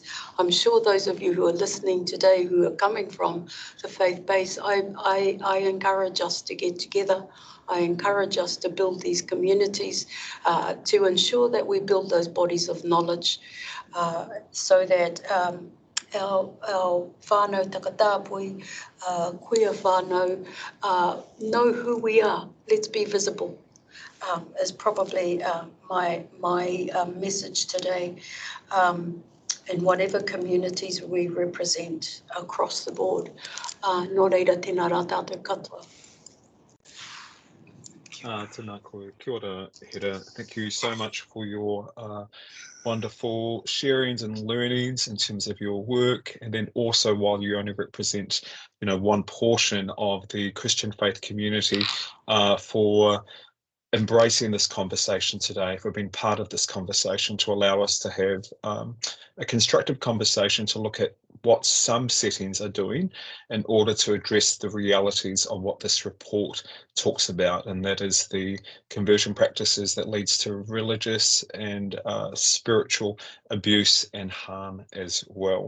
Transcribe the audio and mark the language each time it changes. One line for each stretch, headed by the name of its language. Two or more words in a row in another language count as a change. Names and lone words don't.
English: I'm sure those of you who are listening today who are coming from the faith-based, I encourage us to get together. I encourage us to build these communities to ensure that we build those bodies of knowledge so that our
Māori: whānau takatāpui,
English: queer whānau, know who we are. Let's be visible, is probably my message today. In whatever communities we represent across the board.
Māori: Nō reira, tēnā rā tātou katoa. Tēnā koe. Kia ora, Hera.
English: Thank you so much for your wonderful sharings and learnings in terms of your work, and then also while you only represent, one portion of the Christian faith community, for embracing this conversation today, for being part of this conversation, to allow us to have a constructive conversation to look at what some settings are doing in order to address the realities of what this report talks about, and that is the conversion practices that leads to religious and spiritual abuse and harm as well.